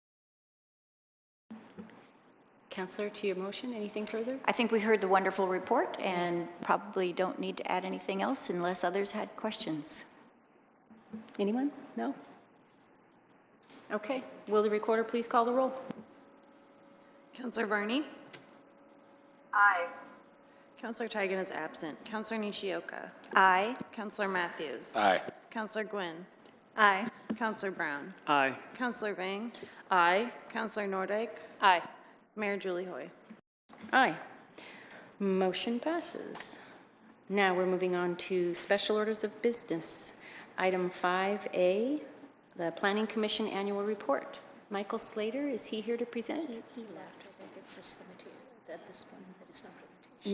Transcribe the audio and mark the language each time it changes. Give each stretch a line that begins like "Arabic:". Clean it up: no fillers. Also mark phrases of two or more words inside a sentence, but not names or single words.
English: Councillor, to your motion, anything further? I think we heard the wonderful report and probably don't need to add anything else unless others had questions. Anyone? No? Okay. Will the recorder please call the roll? Councillor Varney? Aye. Councillor Tigan is absent. Councillor Nishioka? Aye. Councillor Matthews? Aye. Councillor Gwynn? Aye. Councillor Brown? Aye. Councillor Vang? Aye. Councillor Nordyke? Aye. Mayor Julie Hoy? Aye. Motion passes. Now we're moving on to special orders of business. Item 5A, the Planning Commission Annual Report. Michael Slater, is he here to present? He left. I think it's just at this point, but it's no presentation.